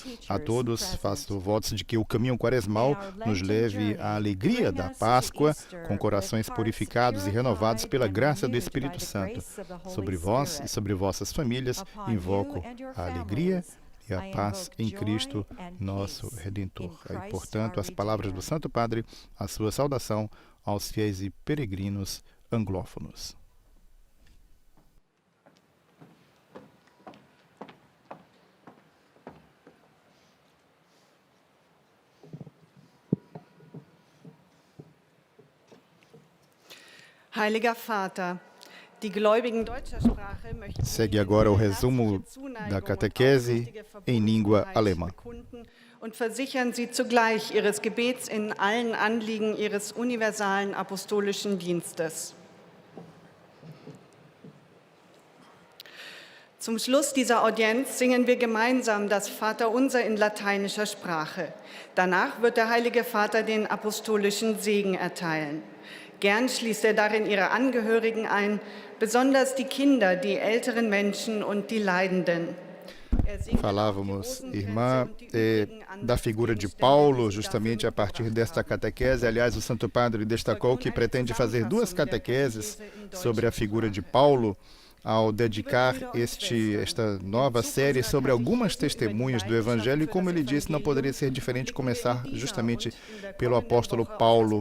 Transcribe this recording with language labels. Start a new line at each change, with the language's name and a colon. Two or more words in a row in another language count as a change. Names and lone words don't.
Portuguese: A todos faço votos de que o caminho quaresmal nos leve à alegria da Páscoa, com corações purificados e renovados pela graça do Espírito Santo. Sobre vós e sobre vossas famílias, invoco a alegria e a paz em Cristo, nosso Redentor. E, portanto, as palavras do Santo Padre, a sua saudação aos fiéis e peregrinos anglófonos.
German: Heiliger Vater, die Gläubigen deutscher Sprache möchten
Portuguese: Segue agora o resumo da catequese em língua alemã.
German: und versichern Sie zugleich Ihres Gebets in allen Anliegen Ihres universalen apostolischen Dienstes. Zum Schluss dieser Audienz singen wir gemeinsam das Vaterunser in lateinischer Sprache. Danach wird der Heilige Vater den apostolischen Segen erteilen. Gern schließt er darin ihre Angehörigen ein, besonders die Kinder, die älteren Menschen und die Leidenden.
Portuguese: Falávamos, irmã, da figura de Paulo, justamente a partir desta catequese. Aliás, o Santo Padre destacou que pretende fazer 2 catequeses sobre a figura de Paulo, ao dedicar esta nova série sobre algumas testemunhas do Evangelho, e como ele disse, não poderia ser diferente começar justamente pelo apóstolo Paulo.